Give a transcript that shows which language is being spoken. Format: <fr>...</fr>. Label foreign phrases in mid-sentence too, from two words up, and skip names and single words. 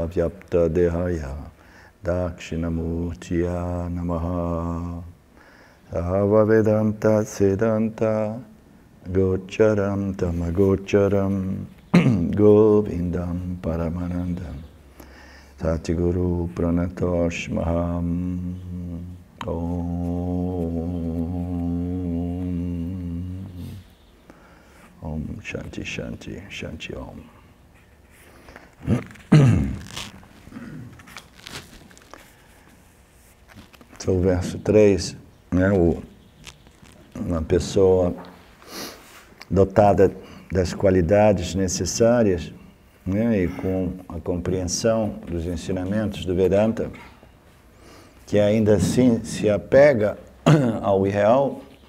<sa>Vyapta Dehaya Dakshinamurtiya Namaha Ava Vedanta Siddhanta Gocharam Tamagocharam Govindam Paramanandam Satiguru Pranatosh Maham Om Shanti Shanti Shanti Om.</sa> <pt>Então, o verso 3, né, uma pessoa dotada das qualidades necessárias, né, e com a compreensão dos ensinamentos do Vedanta, que ainda assim se apega ao irreal</pt>